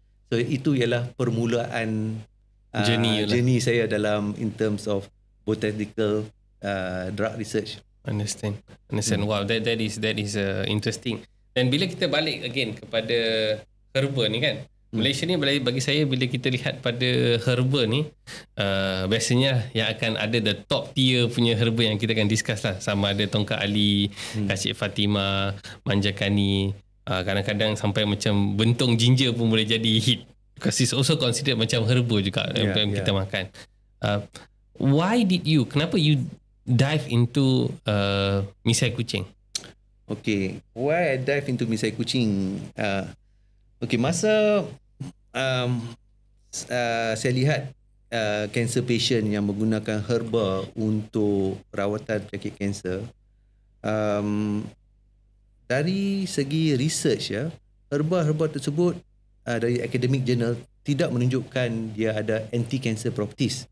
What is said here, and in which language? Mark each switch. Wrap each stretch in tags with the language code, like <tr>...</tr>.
<ms>So itu ialah permulaan journey saya dalam</ms> <en>in terms of botanical drug research. Understand. Wow, that is interesting.</en> <ms>Dan bila kita balik again kepada herba ni kan, Malaysia ni bagi saya, bila kita lihat pada herba ni, biasanya yang akan ada the top tier punya herba yang kita akan discuss lah, sama ada Tongkat Ali, Kacik Fatimah, Manjakani, kadang-kadang sampai macam bentong ginger pun boleh jadi hit,</ms> <en>because it's also considered</en> <ms>macam herba juga yang kita makan. Kenapa</ms> <en>you dive into</en> <ms>misai kucing?</ms> <en>Okay, why I dive into misai kucing?</en> <ms>Masa saya lihat cancer patient yang menggunakan herba untuk rawatan penyakit kanser, dari segi research, herba-herba tersebut dari academic journal tidak menunjukkan dia ada anti-cancer properties.</ms>